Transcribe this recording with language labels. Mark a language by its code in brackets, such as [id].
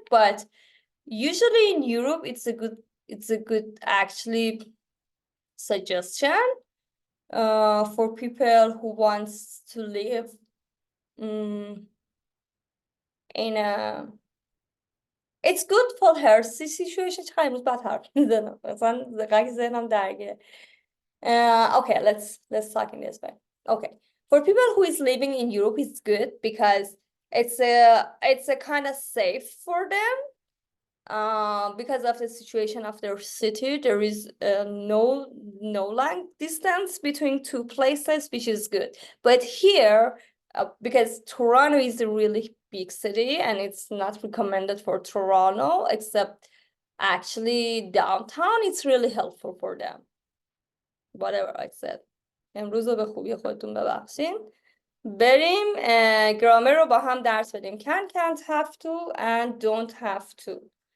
[en] But usually in Europe, it's a good actually suggestion for people who wants to live in a it's good for her situation. [fa] چقدر امروز بد حرف میزنم مثلا دقیقاً ذهنم درگیره. [en] Okay, let's talk in this way. Okay, for people who is living in Europe, it's good because it's a kind of safe for them. Because of the situation of their city, there is no long distance between two places, which is good. But here, because Toronto is a really big city and it's not recommended for Toronto, except actually downtown, it's really helpful for them. Whatever I said. [fa] امروز رو به خوبی خودتون ببخشین. بریم گرامر رو با هم درس بدیم. [en] Can't have to and don't have to.